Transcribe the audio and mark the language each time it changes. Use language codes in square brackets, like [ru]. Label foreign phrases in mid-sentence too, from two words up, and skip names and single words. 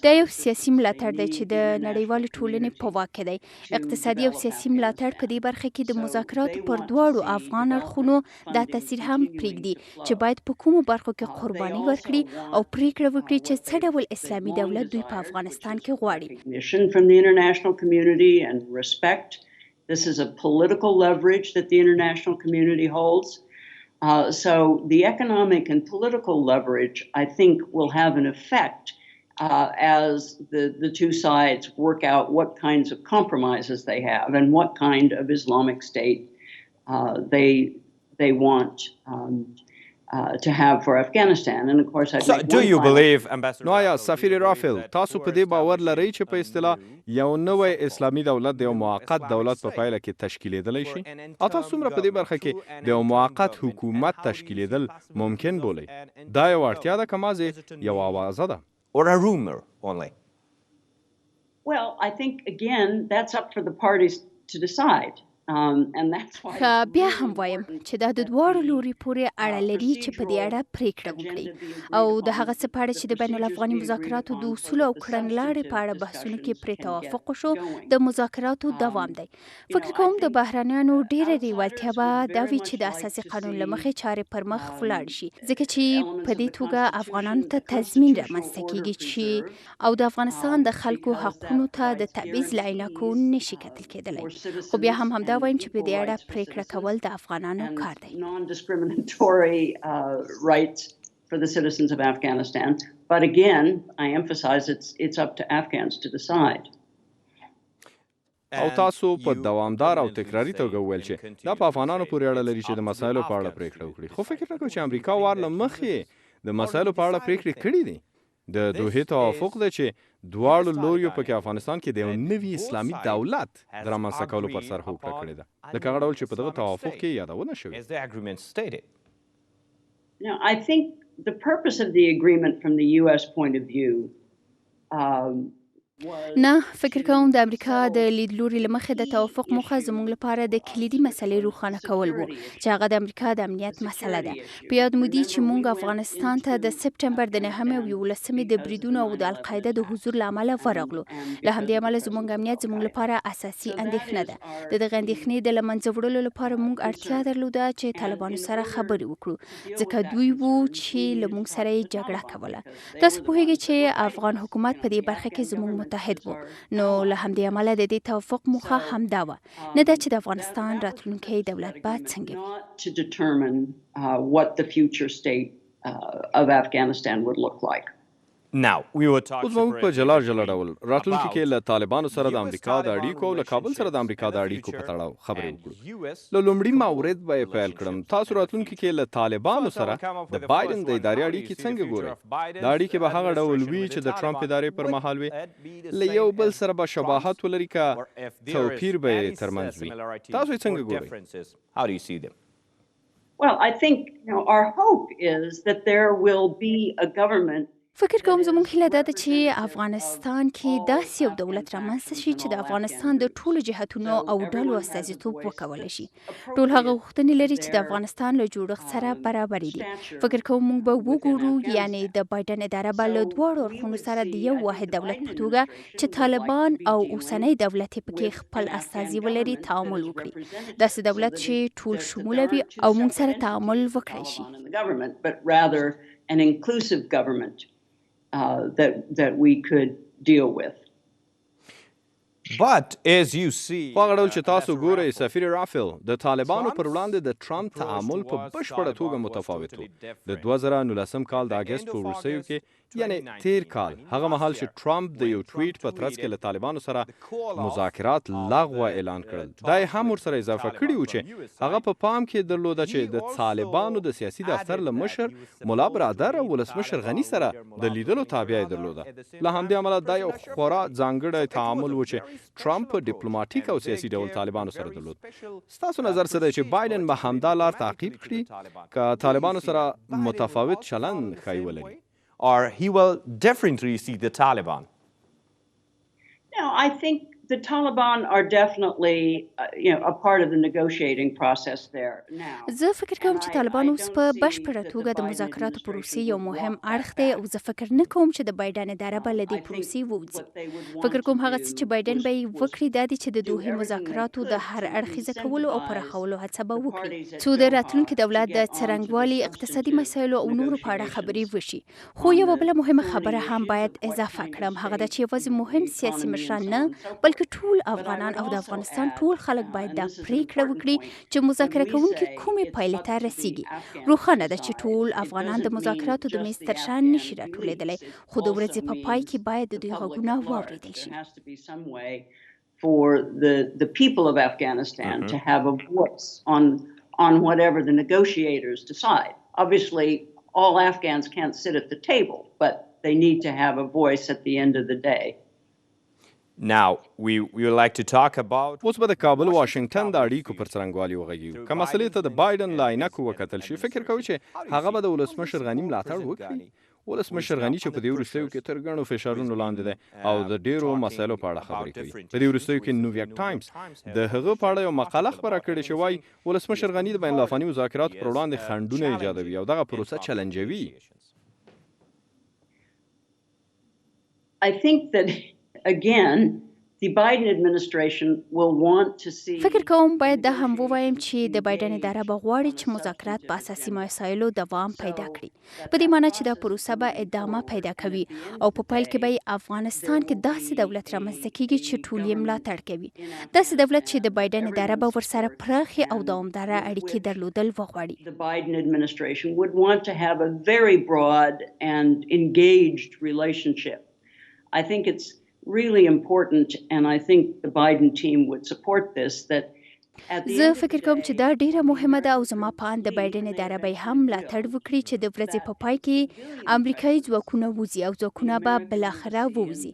[ps] دا یو سیاسي ملاتړ دی چې د نړیوالې ټولنې په واک کې دی. اقتصادي او سیاسي ملاتړ په دې برخه کې د مذاکراتو پر دواړو افغان اړخونو دا تاثیر هم پرېږدي چې باید په کومو برخو کې قرباني ورکړي او پریکړه وکړي چې څه ډول اسلامي دولت دوی په افغانستان کې غواړي. [en] From the international community and respect. This is a political leverage that the international community holds. So the economic and political leverage, I think, will have an effect as the two sides work out what kinds of compromises they have and what kind of Islamic state they want to have for Afghanistan. And of course, I think do you believe, Ambassador? [ps] نو آیا سفیر رافل تاسو په دې باور لرئ چې په اصطلاح یو نوی اسلامي دولت د یو موقت دولت په پایله کې تشکیلېدلی شي؟ او تاسو څومره په دې برخه کې د یو موقت حکومت تشکیلېدل ممکن بولئ؟ دا یو اړتیا ده که مازې یو آوازه ده؟ [en] Or a rumor only? Well, I think, again, that's up for the parties to decide. [ps] بیا هم وایم چې دا د دواړو لوري پورې اړه لري چې په دې اړه پریکړه وکړي او د هغه څه په اړه چې د بین الافغاني مذاکراتو د اصولو او کړنلارې په اړه بحثونو کې پرې توافق وشو د مذاکراتو دوام دی. فکر کوم د بهرانیانو ډېره لیوالتیا به دا وي چې د اساسي قانون له مخې چارې پر مخ ولاړ شي ځکه چې په دې توګه افغانانو ته تضمین رامنځته کیږي چې او د افغانستان د خلکو حقونو ته د تبعیض له عینکو نشي کتل کېدلی. خو بیا هم همدا وایم چې په دې اړه پریکړه کول د افغانانو کار دی. [en] Non-discriminatory rights for the citizens of Afghanistan. But again, I emphasize it's up to Afghans to decide. [ps] او تاسو په دوامدار او تکراری توګه وویل چې دا په افغانانو پورې اړه لري چې د مسایلو په اړه پریکړه وکړي. خو فکر نه کوم چې امریکا وارله مخې د مسایلو په اړه پریکړې کړې دي. د دوحې توافق دی چې دواړو لوریو پکې افغانستان کې د یو نوي اسلامي دولت د رامنځته کولو پر سر هوکړه کړې ده. لکه هغه ډول چې په دغه توافق کې یادونه شوې. [en] I think the purpose of the agreement from the U.S. point of view [ps] نه فکر کوم د امریکا د لیدلوري له مخې د توافق موخه زموږ لپاره د کلیدي مسلې روښانه کول وو چې هغه د امریکا د امنیت مسله ده. په یاد مو دي چې موږ افغانستان ته د سپټمبر د 9 او 11 د بریدونو او د القاعده د حضور له امله ورغلو. له همدې امله زموږ امنیت زموږ لپاره اساسي اندېښنه ده. د دغه اندېښنې د له منځه وړلو لپاره موږ اړتیا درلوده چې طالبانو سره خبرې وکړو ځکه دوی وو چې له موږ سره یې جګړه کوله. تاسو پوهیږئ چې افغان حکومت په دې برخه کې زموږ متحد وو. نو له همدې امله د دې توافق موخه همدا وه، نه دا چې د افغانستان راتلونکی دولت به څنګه وي. [en] to determine what the future state of Afghanistan would look like. [ps] اوس موږ په جلا ډول راتلونکي کې له طالبانو سره د امریکا د اړیکو او له کابل سره د امریکا د اړیکو په تړاو خبرې وکړو. له لومړي مورد به یې پیل کړم. تاسو راتلونکي کې له طالبانو سره د بایدن د ادارې اړیکې څنګه ګورئ؟ دا اړیکې به هغه ډول وي چې د ټرمپ ادارې پر مهال وي؟ له یو بل سره به شباهت ولري که توپیر به یې ترمنځ وي؟ تاسو یې څنګه ګورئ؟ [en] Well, I think our hope is that there will be a government. [ps] فکر کوم زموږ هیله دا ده چې افغانستان کې داسې یو دولت رامنځته شي چې د افغانستان د ټولو جهتونو او ډلو استازیتوب وکولی شي. ټول هغه غوښتنې لري چې د افغانستان له جوړښت سره برابرې دي. فکر کوم موږ به وګورو یعنی د بایدن اداره به له دواړو اړخونو سره د یو واحد دولت په توګه چې طالبان او اوسنی دولت یې پکې خپل استازي ولري تعامل وکړي. داسې دولت چې ټول شموله وي او موږ سره تعامل وکړی شي. [en] An inclusive government that we could deal with. But as you see, [ps] هغه ډول چې تاسو ګورئ سفیر رافل د طالبانو پر وړاندې د ټرمپ تعامل په بشپړه توګه متفاوت و. د 2019 کال د اګست په وروستیو کې یعنی تیر کال هغه مهال چې ټرمپ د یو ټویټ په ترڅ کې له طالبانو سره مذاکرات لغوه اعلان کړل. دا یې هم ورسره اضافه کړي و چې هغه په پام کې درلوده چې د طالبانو د سیاسي دفتر له مشر ملا برادر او ولسمشر غني سره د لیدلو تابع یې درلوده. له همدې امله دا یو خورا ځانګړی تعامل و چې ټرمپ په ډیپلوماټیک او سیاسي ډول طالبانو سره درلود. ستاسو نظر څه دی چې بایدن به همدا لار تعقیب کړي که طالبانو سره متفاوت چلند ښایي ولري؟ [en] Or he will differently see the Taliban? No, I think the Taliban are definitely, a part of the negotiating process there now. [ps] زه فکر کوم چې طالبان اوس په بشپړه توګه د مذاکراتو پروسې یو مهم اړخ دی او زه فکر نه کوم چې د بایدن اداره به له دې پروسې ووځي. فکر کوم هغه څه چې بایدن به یې وکړي دا دی چې د دوحې مذاکراتو د هر اړخیزه کولو او پراخولو هڅه به وکړي څو د راتلونکي دولت د څرنګوالي اقتصادي مسایلو او نورو په اړه خبرې وشي. خو یوه بله مهمه خبره هم باید اضافه کړم، هغه دا چې یوازې مهم سیاسي مشران نه بلکې ټول افغانان او د افغانستان ټول خلک باید دا پریکړه وکړي چې مذاکره کوونکي کومې پایلې ته رسیږي. روښانه ده چې ټول افغانان د مذاکراتو د میز تر شا نشي راټولېدلی، خو د ورځې په پای کې باید د دوی غږونه واورېدل شي. [en] For the people of Afghanistan to have a voice on whatever the negotiators decide. Obviously, all Afghans can't sit at the table, but they need to have a voice at the end of the day. Now, we would like to talk about [ps] اوس به د کابل واشنگټن د اړیکو پر څرنګوالي وغږیږو. که مسلې ته د بایدن له عینکو وکتل شي، فکر کوي چې هغه به د ولسمشر غني ملاتړ وکړي. ولسمشر غني چې په دې وروستیو کې تر ګڼو فشارونو لاندې دی او د ډیرو مسایلو په اړه خبرې کوي. په دې وروستیو کې نیویارک ټایمز د هغه په اړه یو مقاله خپره کړې چې وایي ولسمشر غني د بین الافغاني مذاکراتو پر وړاندې خنډونه ایجادوي او دغه پروسه چلنجوي. [en] I think that again The Biden administration will want to see [ps] فکر کوم باید دا هم ووایم چې د بایدن اداره به غواړي چې مذاکرات په اساسي مسایلو دوام پیدا کړي. په دې معنی چې دا پروسه به ادامه پیدا کوي او په پیل کې به افغانستان کې داسې دولت رامنځته کیږي چې ټول یې ملاتړ کوي. داسې دولت چې د بایدن اداره به ورسره پراخې او دوامداره اړیکې درلودل وغواړي. [en] the Biden administration would want to have a very broad and engaged relationship. I think it's really important, and I think the Biden team would support this, that [ps] زه فکر کوم چې دا ډیره مهمه ده او زما په اند د بایدن اداره به هم ملاتړ وکړي چې د ورځې په پای کې امریکایي ځواکونه وځي او ځواکونه به بالاخره ووځي.